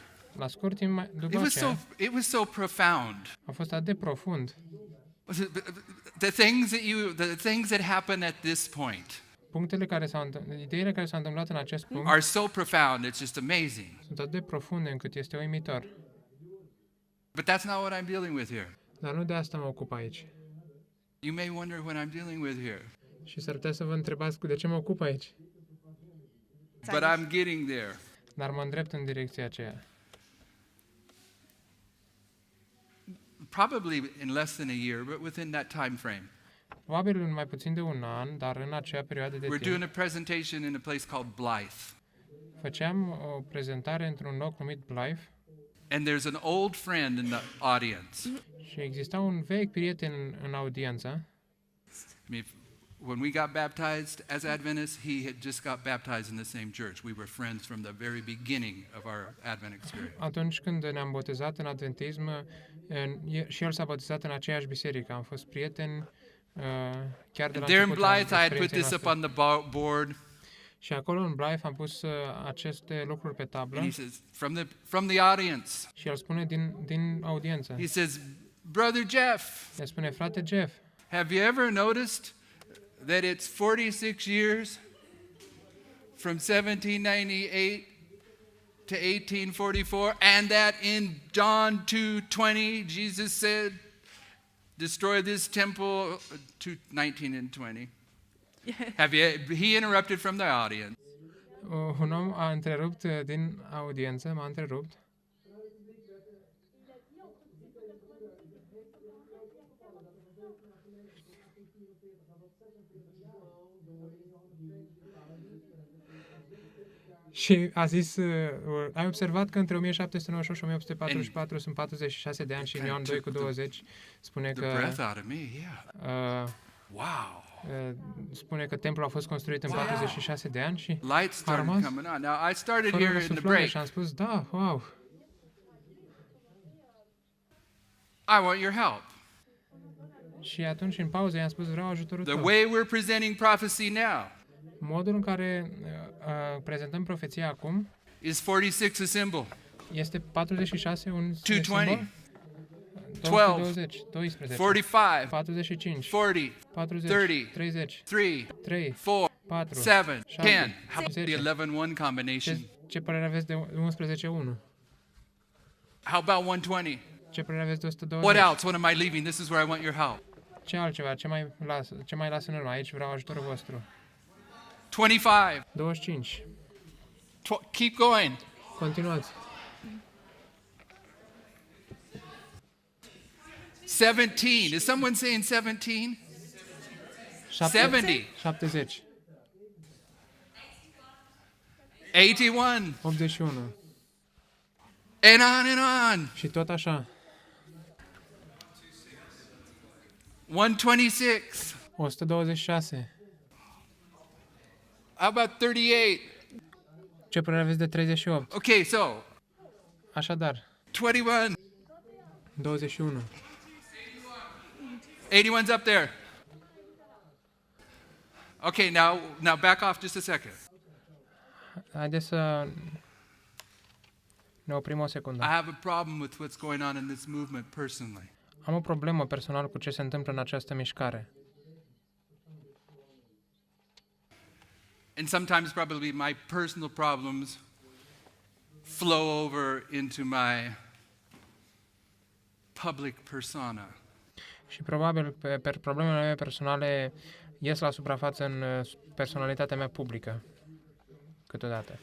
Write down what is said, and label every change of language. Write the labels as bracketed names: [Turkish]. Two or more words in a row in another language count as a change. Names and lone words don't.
[Romanian] La scurt timp după aceea, [English] it was so profound. [Romanian] a fost atât de profund. [English] The things that happen at this point [Romanian] Ideile care s-au întâmplat în acest punct [English] are so profound, it's just amazing. [Romanian] sunt atât de profunde încât este uimitor. [English] But that's not what I'm dealing with here. [Romanian] Dar nu de asta mă ocup aici. [English] You may wonder what I'm dealing with here. [Romanian] Și s-ar putea să vă întrebați de ce mă ocup aici. [English] But I'm getting there. [Romanian] Dar mă îndrept în direcția aceea. [English] Probably in less than a year, but within that time frame. [Romanian] Probabil în mai puțin de un an, dar în acea perioadă de [English] We're doing [Romanian] timp, [English] a presentation in a place called Blythe. [Romanian] făceam o prezentare într-un loc numit Blythe [English] And there's an old friend in the audience. [Romanian] și exista un vechi prieten în audiență. [English] I mean, when we got baptized as Adventists, he had just got baptized in the same church. We were friends from the very beginning of our Advent experience. [Romanian] Atunci când ne-am botezat în adventism, și el s-a botezat în aceeași biserică. Am fost prieteni chiar de la [English] There in [Romanian] început al [English] Blythe, I had put [Romanian] experienței [English] this up [Romanian] noastre. [English] on the board. [Romanian] Și acolo în Blythe am pus aceste lucruri pe tablă [English] And he says, from the audience, [Romanian] și el spune din audiență. [English] he says, Brother Jeff, [Romanian] El spune, frate Jeff, [English] have you ever noticed that it's 46 years from 1798 to 1844, and that in John 2:20, Jesus said, destroy this temple, 19 and 20. He interrupted from the audience. [Romanian] un om a întrerupt din audiență, m-a întrerupt. Și a zis, ai observat că între 1798 și 1844 sunt 46 de ani și în Ioan 2:20 spune [English] The [Romanian] că [English] breath out of me, yeah. Wow. [Romanian] spune că templul a fost construit în 46 de ani și [English] Lights started [Romanian] rămas [English] coming on. Now, I started [Romanian] fără [English] here in the [Romanian] răsuflare [English] break. [Romanian] și am spus, da, wow, [English] I want your help. [Romanian] și atunci în pauză i-am spus, vreau ajutorul [English] The [Romanian] tău. [English] way we're presenting prophecy now [Romanian] Modul în care prezentăm profeția acum [English] is 46 a symbol, [Romanian] este 46 un [English] 220, [Romanian] simbol, 220, 12, [English] 45, [Romanian] 45, [English] 40, [Romanian] 40, [English] 30, [Romanian] 30, [English] 3, [Romanian] 3, [English] 4, [Romanian] 4, [English] 7, 10. [Romanian] 7, [English] How about the [Romanian] 10. [English] 11-1 combination? [Romanian] Ce părere aveți de 11-1? [English] How about 120? [Romanian] Ce părere aveți de 120? [English] What else? What am I leaving? This is where I want your help. [Romanian] Ce altceva? Ce mai las în urmă? Aici vreau ajutorul vostru. [English] 25. [Romanian] 25. [English] Keep going. [Romanian] Continuați. [English] 17. Is someone saying 17? 70. [Romanian] 70. [English] 81. [Romanian] 81. [English] And on. [Romanian] Și tot așa. [English] 126. [Romanian] 126. [English] How about 38? [Romanian] Ce părere aveți de 38? [English] Okay, so [Romanian] Așadar, [English] 21. [Romanian] 21. [English] 81's up there. Okay, now back off just a second. [Romanian] Haideți să ne oprim o secundă. [English] I have a problem with what's going on in this movement personally. [Romanian] Am o problemă personală cu ce se întâmplă în această mișcare. [English] And sometimes probably my personal problems flow over into my public persona. [Romanian] Și probabil problemele mele personale ies la suprafață în personalitatea mea publică câteodată.